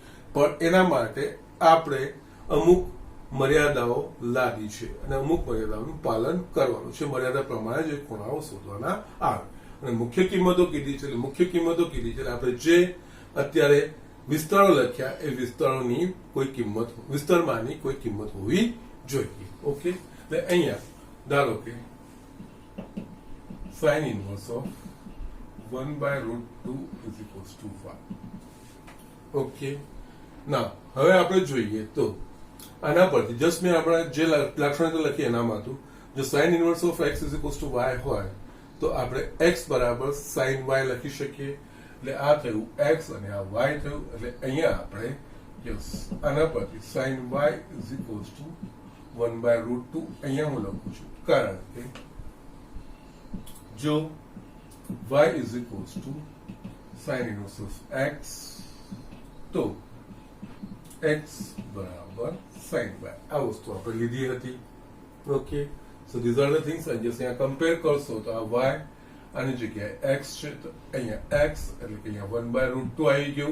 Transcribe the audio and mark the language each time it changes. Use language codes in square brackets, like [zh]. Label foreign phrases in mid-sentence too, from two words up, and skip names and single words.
[gu] પણ એના માટે આપણે અમુક મર્યાદાઓ લાદી છે અને અમુક મર્યાદાઓનું પાલન કરવાનું છે. મર્યાદા પ્રમાણે જે ખૂણાઓ શોધવાના આવે અને મુખ્ય કિંમતો કીધી છે. મુખ્ય કિંમતો કીધી છે આપણે જે અત્યારે વિસ્તારો લખ્યા એ વિસ્તારોની કોઈ કિંમત, વિસ્તારમાંની કોઈ કિંમત હોવી જોઈએ. ઓકે, એટલે અહીંયા ધારો કે [en] sin inverse of 1/√2 is equals to 1. [gu] ઓકે, ના હવે આપણે જોઈએ તો આના પરથી જસ્ટ મેં આપણે જે લાક્ષણિકતા લખી એનામાં હતું, જો [en] sin inverse of x is equals to y [gu] હોય તો આપણે x બરાબર sin y લખી શકીએ. એટલે આ થયું x અને આ y થયું. એટલે અહીંયા આપણે યસ આના પરથી [en] sin y is equals to 1/√2 [gu] અહીંયા હું લખું છું, કારણ કે જો [en] y is equals to sin inverse of x [gu] તો x બરાબર sin y આ વસ્તુ આપણે લીધી હતી. [en] Okay, so these are the things. [gu] અહીંયા કમ્પેર કરશો તો આ y આની જગ્યાએ x છે તો અહીંયા x એટલે કે અહીંયા 1/√2 આવી ગયું.